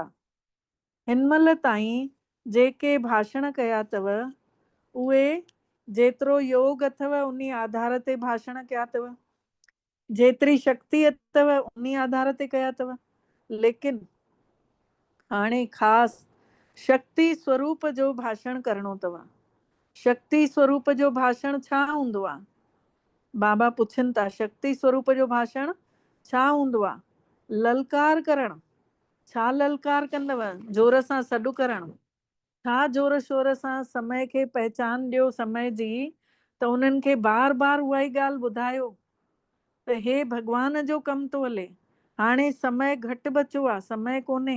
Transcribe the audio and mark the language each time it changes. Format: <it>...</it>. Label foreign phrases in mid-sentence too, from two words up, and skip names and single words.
<sd>हिन महिल ताईं जेके भाषण कया अथव उहे जेतिरो योग अथव उन आधार ते भाषण कया अथव, जेतिरी शक्ति अथव उन आधार ते कया अथव। लेकिन हाणे ख़ासि शक्ति स्वरूप जो भाषण करणो अथव। शक्ति स्वरूप जो भाषण छा हूंदो आहे? बाबा पुछनि था, शक्ति स्वरूप जो भाषण छा हूंदो आहे? ललकार करणु। छा ललकार कंदव? जोर सां सॾु करणु। छा जोर शोर सां? समय खे पहचान ॾियो समय जी, त उन्हनि खे बार बार उहा ई ॻाल्हि ॿुधायो त हे भॻवान जो कमु थो हले, हाणे समय घटि बचियो आहे, समय कोन्हे।</sd>